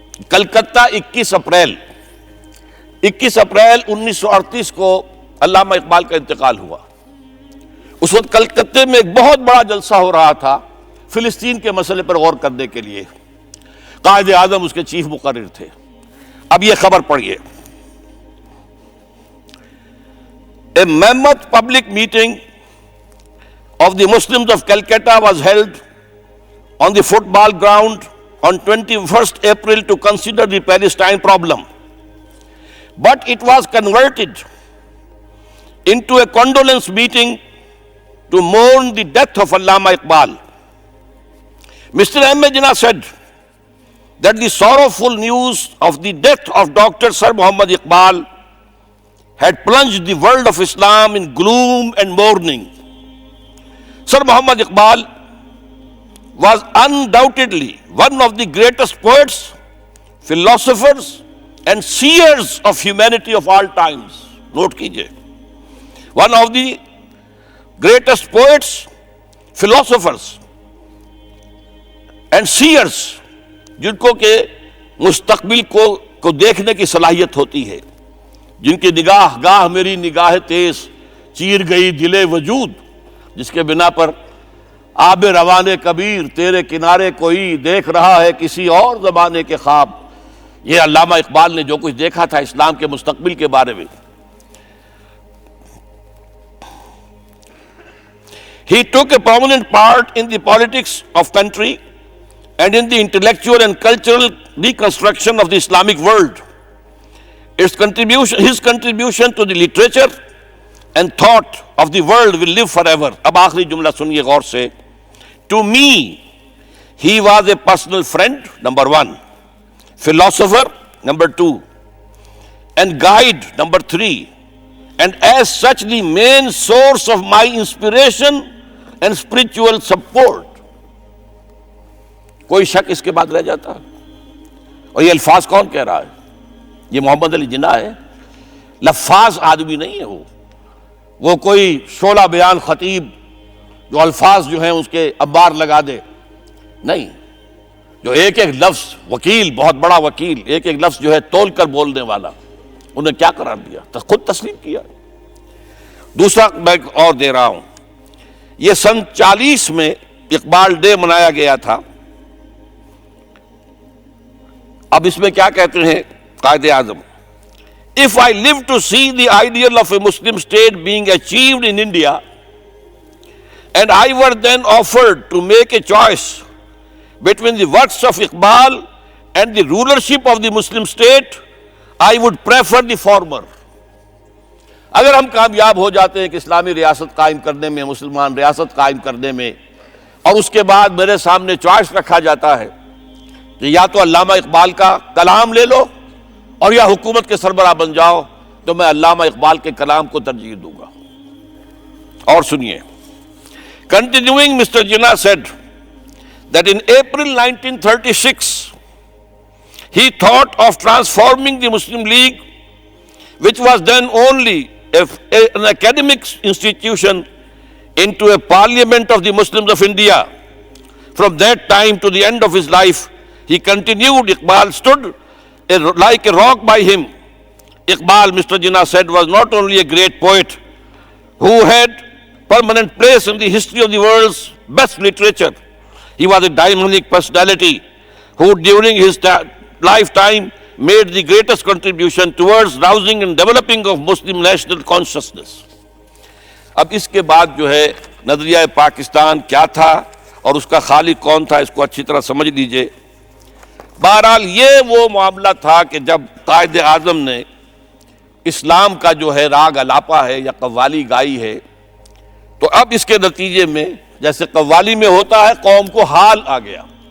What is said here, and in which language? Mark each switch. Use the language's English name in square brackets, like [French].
[Urdu] Calcutta 21 April 1938 کو علامہ اقبال کا انتقال ہوا. اس وقت کلکتہ میں ایک بہت بڑا جلسہ ہو رہا تھا فلسطین کے مسئلے پر غور کرنے کے لیے. قائد اعظم اس کے چیف مقرر تھے. اب یہ خبر پڑھیے. [English] A mammoth public meeting of the Muslims of Calcutta was held on the football ground on 21st April to consider the Palestine problem. But it was converted into a condolence meeting to mourn the death of Allama Iqbal. Mr. M. A. Jinnah said that the sorrowful news of the death of Dr. Sir Muhammad Iqbal had plunged the world of Islam in gloom and mourning. Sir Muhammad Iqbal was undoubtedly one of the greatest poets, philosophers and seers of humanity of all times. [Urdu] Note kijiye. [English] One of the greatest poets, philosophers and seers, [Urdu] جن کو کہ مستقبل کو دیکھنے کی صلاحیت ہوتی ہے، جن کی نگاہ گاہ میری نگاہ تیز چیر گئی دل وجود، جس کے بنا پر آب روان کبیر تیرے کنارے کوئی دیکھ رہا ہے کسی اور زمانے کے خواب. یہ علامہ اقبال نے جو کچھ دیکھا تھا اسلام کے مستقبل کے بارے میں. [English] He took a prominent part in the politics of country and in the intellectual and cultural reconstruction of the Islamic world. His contribution to the literature and thought of the world will live forever. [Urdu] اب آخری جملہ سنیے غور سے. [English] To me, he was a personal friend, number one, philosopher, number two, and guide, number three, and as such the main source of my inspiration and spiritual support. [Urdu] کوئی شک اس کے بعد رہ جاتا؟ اور یہ الفاظ کون کہہ رہا ہے؟ یہ محمد علی جناح ہے. لفاظ آدمی نہیں ہے وہ کوئی شعلہ بیان خطیب جو الفاظ جو ہیں اس کے انبار لگا دے نہیں. جو ایک ایک لفظ وکیل، بہت بڑا وکیل، ایک ایک لفظ جو ہے تول کر بولنے والا، انہیں کیا قرار دیا؟ خود تسلیم کیا. دوسرا میں اور دے رہا ہوں. یہ سن 40 میں اقبال ڈے منایا گیا تھا. اب اس میں کیا کہتے ہیں Quaid Azam? [English] If I live to see the ideal of a Muslim state being achieved in India, and I were then offered to make a choice between the works of Iqbal and the rulership of the Muslim state, I would prefer the former. [Urdu] اگر ہم کامیاب ہو جاتے ہیں کہ اسلامی ریاست قائم کرنے میں، مسلمان ریاست قائم کرنے میں، اور اس کے بعد میرے سامنے چوائس رکھا جاتا ہے کہ یا تو علامہ اقبال کا کلام لے لو اور یا حکومت کے سربراہ بن جاؤ، تو میں علامہ اقبال کے کلام کو ترجیح دوں گا. اور سنیے. Continuing, Mr. [English] Jinnah said that in April 1936 he thought of transforming the Muslim League, which was then only an academic institution, into a parliament of the Muslims of India. From that time to the end of his life, he continued. Iqbal stood like a rock by him. Iqbal, Mr. Jinnah said, was not only a great poet who had permanent place in the history of the world's best literature. He was a dynamic personality who during his lifetime made the greatest contribution towards rousing and developing of Muslim national consciousness. [Urdu] اب اس کے بعد جو ہے نظریہ پاکستان کیا تھا اور اس کا خالق کون تھا، اس کو اچھی طرح سمجھ لیجئے. بہرحال یہ وہ معاملہ تھا کہ جب قائد اعظم نے اسلام کا جو ہے راگ الاپا ہے یا قوالی گائی ہے، تو اب اس کے نتیجے میں جیسے قوالی میں ہوتا ہے قوم کو حال آ گیا.